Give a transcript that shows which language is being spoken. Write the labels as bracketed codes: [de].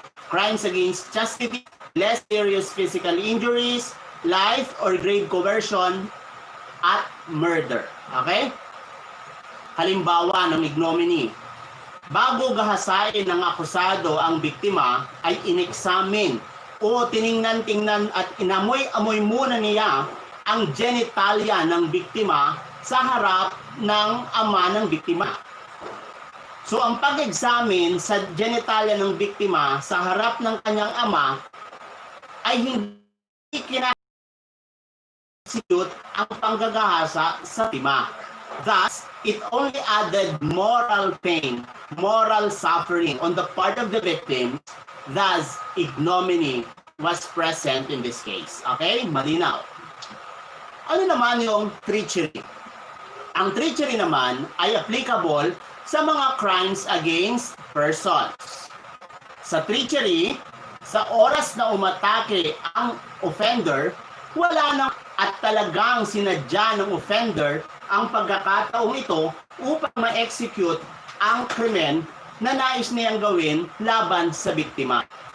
[en] Crimes against chastity, less serious physical injuries, life or grave coercion, at murder. [tl] Okay? Halimbawa ng ignominy. Bago gahasain ng akusado ang biktima, ay inexamine o tiningnan-tingnan at inamoy-amoy muna niya ang genitalia ng biktima sa harap ng ama ng biktima. So ang pag-examine sa genitalia ng biktima sa harap ng kanyang ama ay hindi ang panggagahasa sa biktima. [en] Thus, it only added moral pain, moral suffering on the part of the victim. Thus, ignominy was present in this case. [tl] Okay? Malinaw. Ano naman yung treachery? Ang treachery naman ay applicable sa mga crimes against persons. Sa treachery, sa oras na umatake ang offender, wala na at talagang sinadya ng offender ang pagkakataong ito upang ma-execute ang krimen na nais niyang gawin laban sa biktima.